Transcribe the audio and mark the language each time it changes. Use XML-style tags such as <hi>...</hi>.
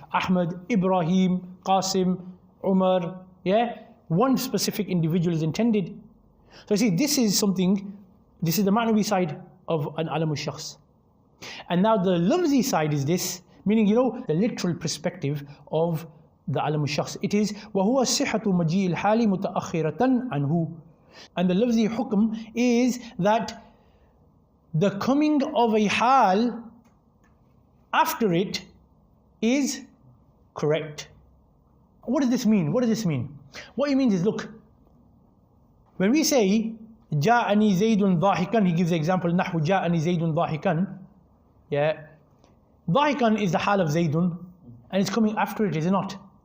<en>Ahmad, Ibrahim, Qasim, Umar, yeah? One specific individual is intended. So you see, this is something, this is the ma'nawi side of an alamu shakhs. And now the lafzi side is this, meaning, you know, the literal perspective of the alamu shakhs. It is</en> <ar>وَهُوَ الصِّحَةُ مَجِيءِ الْحَالِ مُتَأَخِّرَةً عَنْهُ.</ar> <en>And the lafzi hukm is that the coming of a hal after it is correct. What does this mean? What does this mean? What it means is, look, when we say</en> <ar>جاءني زيد ضاحكا,</ar> <en>he gives the example</en> <ar>نحو جاءني زيد ضاحكا,</ar> <en>yeah, ضاحكا is the hal of Zaydun and it's coming after it, is it not?</en>